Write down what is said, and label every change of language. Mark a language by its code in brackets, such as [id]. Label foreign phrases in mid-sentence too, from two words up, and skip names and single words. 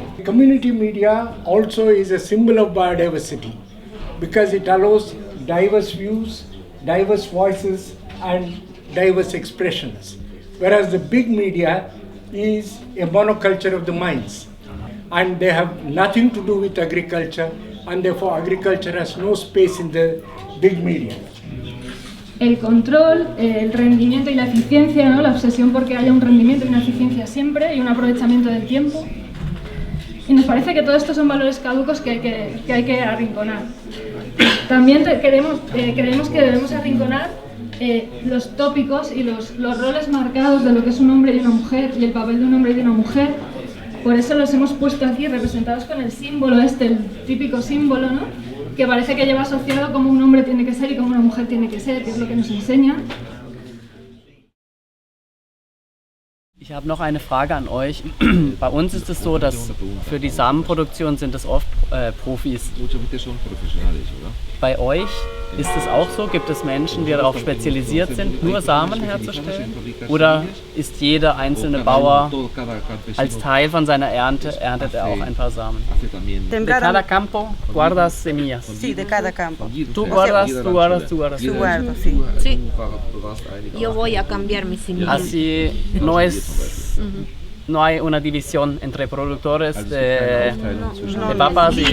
[en] Community media also is a symbol of biodiversity because it allows diverse views, diverse voices and diverse expressions. Whereas the big media is a monoculture of the minds and they have nothing to do with agriculture and therefore agriculture has no space in the big media. [es] El control, el rendimiento y la eficiencia, ¿no? La obsesión porque haya un rendimiento y una eficiencia siempre y un aprovechamiento del tiempo. Y nos parece que todo esto son valores caducos que hay que arrinconar. También creemos que debemos arrinconar los tópicos y los roles marcados de lo que es un hombre y una mujer y el papel de un hombre y de una mujer. Por eso los hemos puesto aquí representados con el símbolo el típico símbolo, ¿no? Que parece que lleva asociado cómo un hombre tiene que ser y cómo una mujer tiene que ser, que es lo que nos enseña. [de] Ich habe noch eine Frage an euch. Bei uns ist es so, dass für die Samenproduktion sind es oft Profis. Bei euch ist es auch so? Gibt es Menschen, die darauf spezialisiert sind, nur Samen herzustellen? Oder ist jeder einzelne Bauer als Teil von seiner Ernte, erntet er auch ein paar Samen? [es] De cada campo guardas semillas. Sí, de cada campo. Tú guardas. Yo guardo, sí. Sí. Yo voy a cambiar mis semillas. Así no hay una división entre productores de papas y...